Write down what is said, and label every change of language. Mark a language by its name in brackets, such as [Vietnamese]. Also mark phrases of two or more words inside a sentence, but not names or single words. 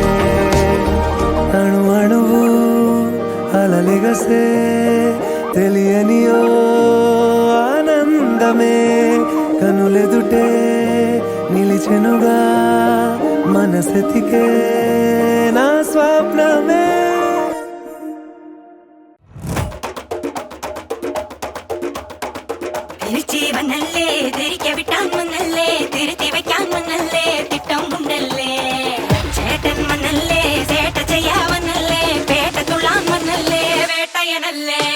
[Telugu] అణు అణువు అలలిగసే తెలియనియో ఆనందమే కనులెదుటే నిలిచెనుగా మనసెతికే నా స్వప్నమే [Malayalam] തിരിച്ച് വന്നല്ലേ തിരികെ വിട്ടാൻ വന്നല്ലേ തിരുത്തി വയ്ക്കാൻ വന്നല്ലേ തിട്ടം ഉണ്ടല്ലേ ചേട്ടൻ വന്നല്ലേ ചേട്ട ചെയ്യാ വന്നല്ലേ പേട്ട തുള്ളാൻ വന്നല്ലേ വേട്ടയനല്ലേ